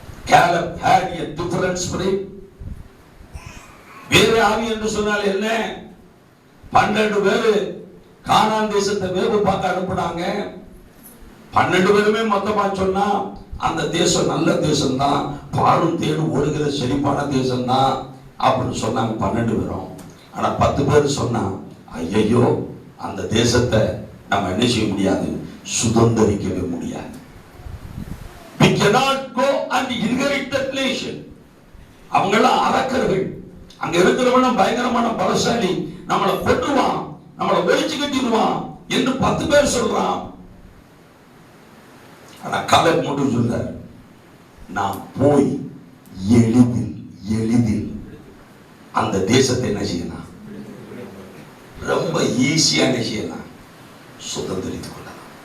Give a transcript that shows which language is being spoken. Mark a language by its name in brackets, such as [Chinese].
[English] Caleb had a different spirit. [Tamil] வேறு ஆவி என்று சொன்னால் என்ன? 12 பேரு கானான் தேசத்தை வேவு பார்க்க அனுப்புனாங்க. 12 பேருமே மொத்தமா சொன்னா அந்த தேசம் நல்ல தேசம் தான், பாலும் தேனும் ஓடுகிற செழிப்பான தேசம் தான் அப்படின்னு சொன்னாங்க 12 பேரும். ஆனா 10 பேர் சொன்னா, ஐயோ அந்த தேசத்தை நம்ம என்ன செய்ய முடியாது, சுதந்தரிக்கவே முடியாது. [English] We cannot go and inherit that nation. [Tamil] அவங்கெல்லாம் அரக்கர்கள், அங்க இருக்கிறவன பயங்கரமான பலசாலி, நம்மளை கொட்டுவான், நம்மளை ஒழிச்சு கட்டிடுவான் என்று 10 பேர் சொல்றான். ஆனா காலேப் மட்டும் சொல்றார், நான் போய் எளிதில் அந்த தேசத்தை என்ன செய்யலாம், ரொம்ப ஈஸியா என்ன செய்யலாம், சுதந்திரித்துக் கொள்ளலாம்.